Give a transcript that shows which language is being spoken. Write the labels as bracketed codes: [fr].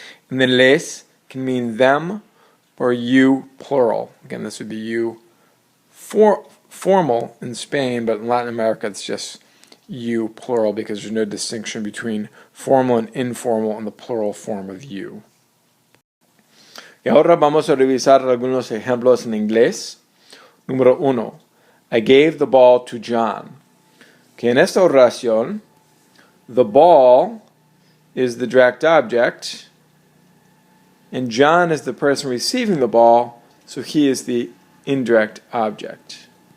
[en] And then les can mean them or you, plural. Again, this would be you, formal in Spain, but in Latin America it's just you, plural, because there's no distinction between formal and informal in the plural form of you. [es] Y ahora vamos a revisar algunos ejemplos en inglés. Número 1. [en] I gave the ball to John. [es] Que en esta oración, [en] the ball is the direct object, and John is the person receiving the ball, so he is the indirect object.